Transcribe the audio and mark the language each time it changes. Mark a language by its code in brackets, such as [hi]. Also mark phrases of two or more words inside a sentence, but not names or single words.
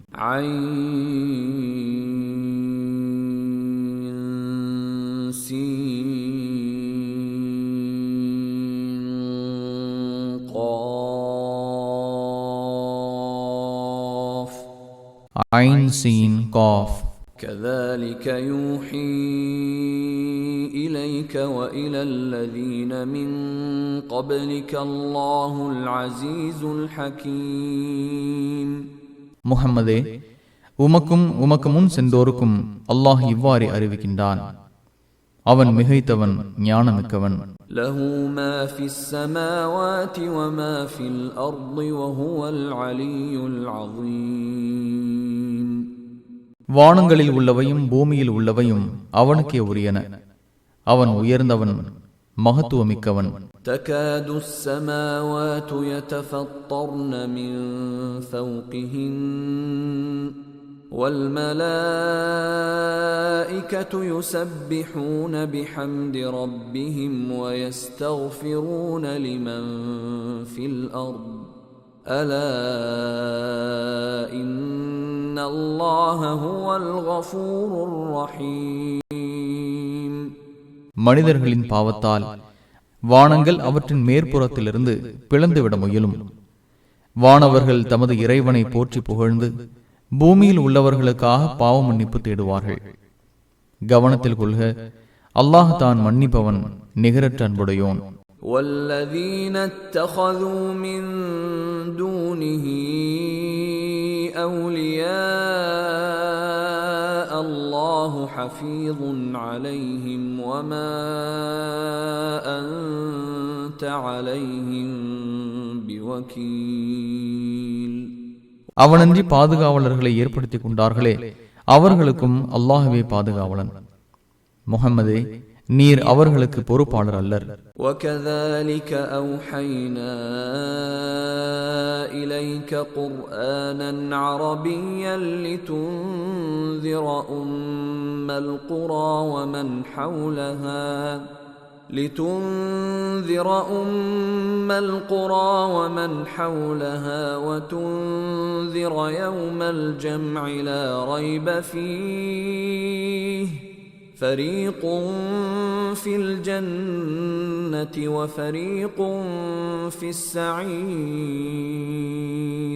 [ar] عين سين قاف عين سين قاف. كذلك يوحي إليك وإلى الذين من قبلك الله العزيز الحكيم. [ta] முஹம்மதே, உமக்கும் உமக்கு முன் சென்றோருக்கும் அல்லாஹ் இவ்வாறு அறிவிக்கின்றான். அவன் மிகைத்தவன், ஞானமிக்கவன். [ar] له ما في السماوات وما في الأرض وهو العلي العظيم. [ta] வானங்களில் உள்ளவையும் பூமியில் உள்ளவையும் அவனுக்கே உரியன. அவன் உயர்ந்தவன், மகத்துவமிக்கவன். [ar] تكاد السماوات يتفطرن من فوقهن والملائكة يسبحون بحمد ربهم ويستغفرون لمن في الأرض ألا إن الله هو الغفور الرحيم. [ta] மனிதர்களின் பாவத்தால் வானங்கள் அவற்றின் மேற்புறத்திலிருந்து பிளந்துவிட முயலும். வானவர்கள் தமது இறைவனை போற்றி புகழ்ந்து பூமியில் உள்ளவர்களுக்காக பாவ மன்னிப்பு தேடுவார்கள். கவனத்தில் கொள்க, அல்லாஹ் தான் மன்னிப்பவன், நிகரற்ற அன்புடையோன். [ar] والذين اتخذوا من دونه أولياء الله حفيظ عليهم وما أنت عليهم بوكيل. [ta] அவனன்றி பாதுகாவலர்களை ஏற்படுத்திக் கொண்டார்களே, அவர்களுக்கும் அல்லாஹ்வே பாதுகாவலன். முஹம்மதே, நீர் அவர்களுக்கு பொறுப்பாளர் அல்லர். [ar] وَكَذَلِكَ أَوْحَيْنَا إِلَيْكَ قُرْآنًا عَرَبِيًّا لِتُنذِرَ أُمَّ الْقُرَى وَمَنْ حَوْلَهَا وَتُنذِرَ يَوْمَ الْجَمْعِ لَا رَيْبَ فِيهِ فَرِيقٌ فِي الْجَنَّةِ وَفَرِيقٌ فِي السَّعِيرِ.